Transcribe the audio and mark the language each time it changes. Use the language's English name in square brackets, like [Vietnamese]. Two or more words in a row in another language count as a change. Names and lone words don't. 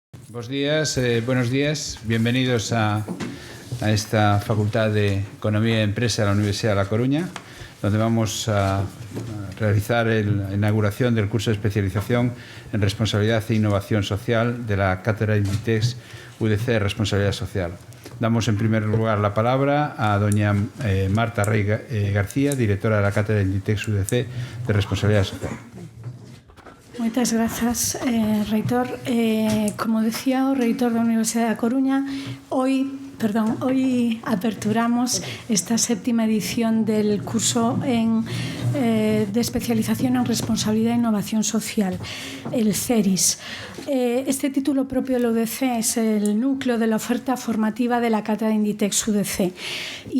[Spanish] Buenos días, bienvenidos a esta Facultad de Economía y Empresa de la Universidad de La Coruña, donde vamos a realizar la inauguración del curso de especialización en responsabilidad e innovación social de la Cátedra Inditex UDC Responsabilidad Social. Damos en primer lugar la palabra a doña Marta Rey García, directora de la Cátedra Inditex UDC de Responsabilidad Social. [Galician] Moitas grazas, reitor. Como decía o reitor da Universidade da Coruña, [Spanish] hoy aperturamos esta séptima edición del curso de especialización en responsabilidad e innovación social, el CERIS. Este título propio del UDC es el núcleo de la oferta formativa de la Cátedra Inditex UDC y